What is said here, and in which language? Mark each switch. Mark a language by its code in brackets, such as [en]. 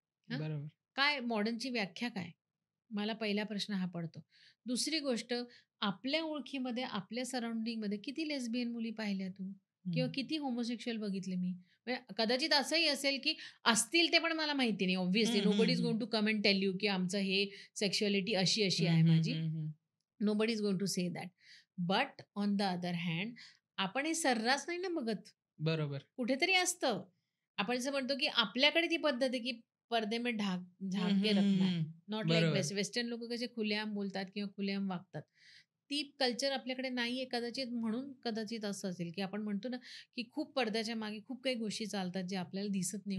[mr] हां? बरोबर. काय मॉडर्नची व्याख्या काय? मला पहिला प्रश्न हा पडतो. दुसरी गोष्ट, आपल्या ओळखीमध्ये, आपल्या सराउंडिंगमध्ये किती लेस्बियन मुली पाहिल्या तू? हं. किंवा किती होमोसेक्शुअल बघितले मी? म्हणजे कदाचित असंही असेल, की असतील ते पण मला माहिती नाही. [en] Obviously hmm, hmm, nobody is hmm. Going to come and tell you, [mr] की आमचं हे सेक्शुअलिटी अशी-अशी आहे हं, माझी. हं, हं. [en] Nobody is going to say that. But on the other hand, [mr] आपण हे सर्रास नाही ना बघत. बरोबर. कुठेतरी असतं. आपण जसं म्हणतो, की आपल्याकडे ती पद्धत आहे, की [hi] पर्दे में झाक हं, के हं, हं, रखना है. हं. [en] not like [mr] बरोबर. वेस्टर्न लोकं कसे खुलेआम बोलतात किंवा खुलेआम वागतात. ती कल्चर आपल्याकडे नाहीये कदाचित, म्हणून कदाचित असं असेल, की आपण म्हणतो ना, की खूप पडद्याच्या मागे खूप काही गोष्टी चालतात, ज्या आपल्याला दिसत नाही